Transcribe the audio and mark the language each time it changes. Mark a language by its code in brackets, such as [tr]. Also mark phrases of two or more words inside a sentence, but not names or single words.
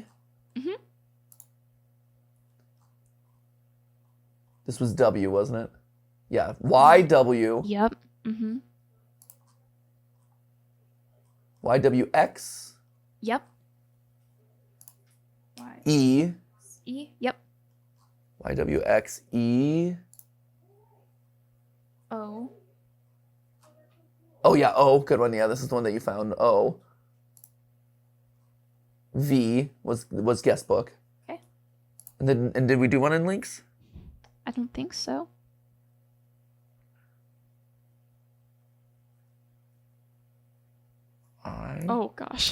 [en] Mm-hmm. This was W, wasn't it? Yeah, YW. Yep. Mm-hmm. YWX. Yep. Y. E. E. Yep. YWXE. O. Oh yeah, O. Good one. Yeah, this is the one that you found. O. V was guest book. Okay. And did we do one in links? I don't think so. Oh gosh.